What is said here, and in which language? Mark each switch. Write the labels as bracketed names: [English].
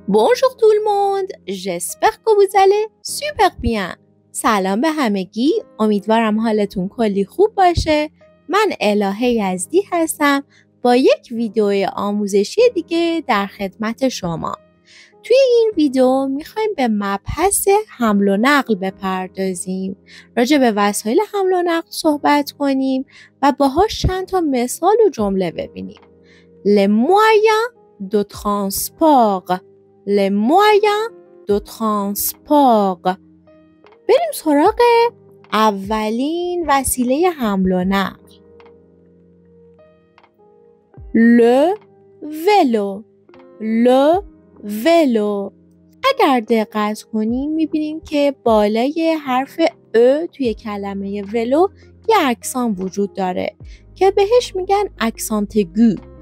[French] Bonjour tout le monde, j'espère que vous allez super bien. [Persian] سلام به همگی، امیدوارم حالتون کلی خوب باشه. من الهه یزدی هستم با یک ویدیو آموزشی دیگه در خدمت شما. توی این ویدیو میخوایم به مبحث حمل و نقل بپردازیم، راجع به وسایل حمل و نقل صحبت کنیم و باهاش چند تا مثال و جمله ببینیم. [French] Les moyens de transport. Les moyens de transport. [Persian] بریم سراغ اولین وسیله حمل و نقل. [French] Le vélo. Le vélo. [Persian] اگر دقت کنیم میبینیم که بالای حرف ا توی کلمه ولو یه اکسان وجود داره که بهش میگن اکسانت گو.